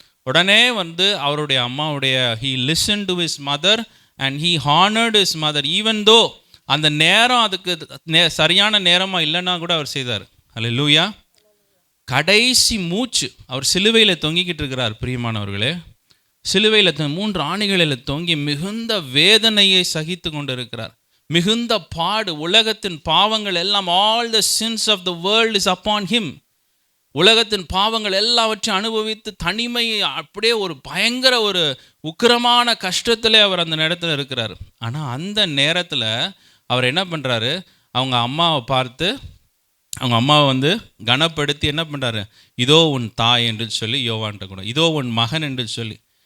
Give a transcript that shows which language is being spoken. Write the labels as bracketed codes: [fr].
[ta] உடனே வந்து அவருடைய அம்மாவுடைய [en] he listened to his mother and he honored his mother even though [ta] அந்த நேரம் அதுக்கு சரியான நேரமாக இல்லைன்னா கூட அவர் செய்தார். அல்லேலூயா. கடைசி மூச்சு. அவர் சிலுவையில் தொங்கிக்கிட்டு இருக்கிறார் பிரியமானவர்களே. சிலுவையில் 3 ஆணிகளில் தொங்கி மிகுந்த வேதனையை சகித்து கொண்டு இருக்கிறார். மிகுந்த பாடு, உலகத்தின் பாவங்கள் எல்லாம், [en] all the sins of the world is upon him. [ta] உலகத்தின் பாவங்கள் எல்லாவற்றையும் அனுபவித்து தனிமையை அப்படியே ஒரு பயங்கர ஒரு உக்கிரமான கஷ்டத்திலே அவர் அந்த நேரத்தில் இருக்கிறார். ஆனால் அந்த நேரத்தில் அவர் என்ன பண்ணுறாரு, அவங்க அம்மாவை பார்த்து, அவங்க அம்மாவை வந்து கனப்படுத்தி என்ன பண்ணுறாரு, இதோ உன் தாய் என்று சொல்லி யோவான்கிட்ட கூட, இதோ உன் மகன் என்று சொல்லி.